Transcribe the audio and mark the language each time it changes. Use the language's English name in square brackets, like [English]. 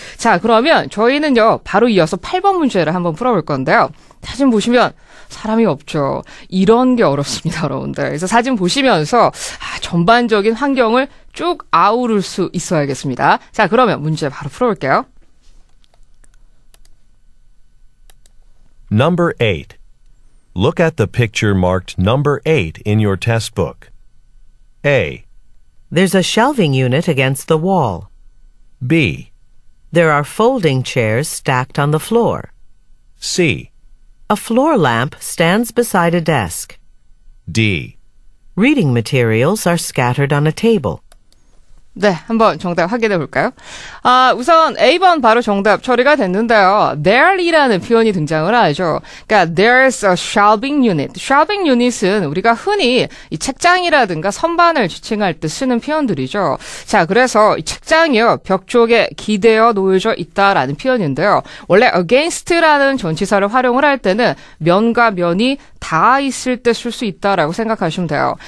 [Korean] 자, 그러면 저희는요. 바로 이어서 8번 문제를 한번 풀어볼 건데요. 사진 보시면 사람이 없죠. 이런 게 어렵습니다, 여러분들. 그래서 사진 보시면서 전반적인 환경을 쭉 아우를 수 있어야겠습니다. 자, 그러면 문제 바로 풀어볼게요. [English] Number 8. Look at the picture marked number 8 in your test book. A. There's a shelving unit against the wall. B. There are folding chairs stacked on the floor. C. A floor lamp stands beside a desk. D. Reading materials are scattered on a table. [Korean] 네, 한번 정답 확인해 볼까요? 우선 A번 바로 정답 처리가 됐는데요. There이라는 표현이 등장을 하죠. 그러니까 [English] there's a shelving unit. [Korean] shelving unit은 우리가 흔히 이 책장이라든가 선반을 지칭할 때 쓰는 표현들이죠. 자, 그래서 이 책장이요, 벽 쪽에 기대어 놓여져 있다라는 표현인데요. 원래 against라는 전치사를 활용을 할 때는 면과 면이 닿아 있을 때 쓸 수 있다라고 생각하시면 돼요.